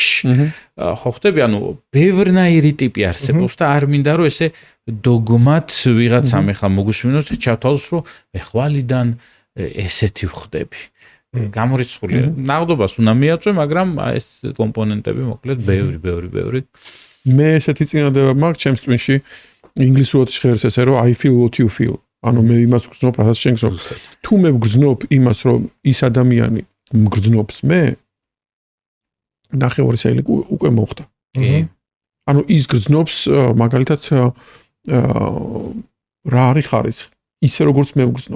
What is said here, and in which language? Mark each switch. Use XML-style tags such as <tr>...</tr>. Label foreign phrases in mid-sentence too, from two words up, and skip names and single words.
<ka>ხო ხტები, ანუ ბევრნაირი ტიპი არსებობს და არ მინდა რომ ესე დოგმათ ვიღაცამ ეხლა მოგუსმინოს და ჩავთვალოს რომ მე ხვალიდან ესეთი ვხდები. გამორიცხულია. ნაღდობას უნდა მიაწვე, მაგრამ ეს კომპონენტები მოკლედ ბევრი. მე ესეთი წინადადება მაქვს ჩემს ტვინში ინგლისურად ჟღერს ესე რომ</ka> <en>I feel what you feel.</en> <ka>ანუ მე იმას გრძნობ, რასაც შენ გრძნობ. თუ მე გრძნობ იმას, რომ ის ადამიანი მგრძნობს მე, ნახევარი საილი უკვე მოხდა. ანუ ის გრძნობს მაგალითად რა არის ხარისხი, ისე როგორც მე ვგრძნობ.</ka>